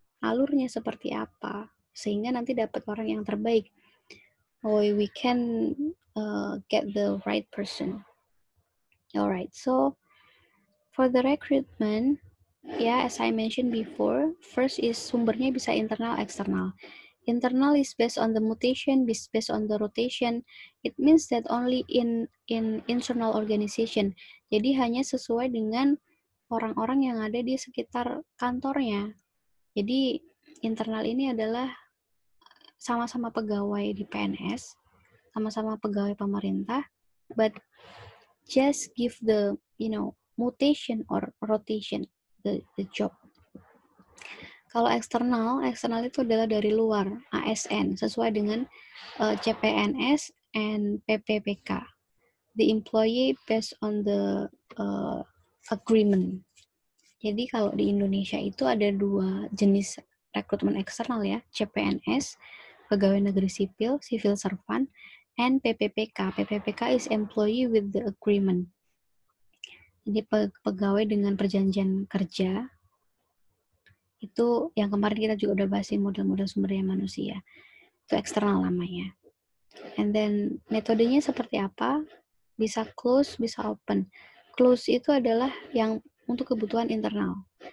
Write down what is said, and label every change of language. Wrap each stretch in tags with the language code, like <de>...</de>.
<id>Alurnya seperti apa, sehingga nanti dapat orang yang terbaik.</id> <en>We can get the right person. Alright, so for the recruitment, as I mentioned before, first is</en> <id>sumbernya bisa internal, eksternal.</id> <en>Internal is based on the mutation, based on the rotation. It means that only in internal organization.</en> <id>Jadi hanya sesuai dengan orang-orang yang ada di sekitar kantornya. Jadi internal ini adalah sama-sama pegawai di PNS, sama-sama pegawai pemerintah,</id> <en>but just give the mutation or rotation the job.</en> <id>Kalau eksternal itu adalah dari luar, ASN, sesuai dengan CPNS and PPPK.</id> <en>The employee based on the agreement.</en> <id>Jadi kalau di Indonesia itu ada 2 jenis rekrutmen eksternal ya, CPNS, pegawai negeri sipil, civil servant, and PPPK.</id> <en>PPPK is employee with the agreement.</en> <id>Jadi pegawai dengan perjanjian kerja. Itu yang kemarin kita juga udah bahas model-model sumber daya manusia. Itu eksternal namanya.</id> <en>And then</en> <id>metodenya seperti apa? Bisa close, bisa open. Close itu adalah yang untuk kebutuhan internal.</id>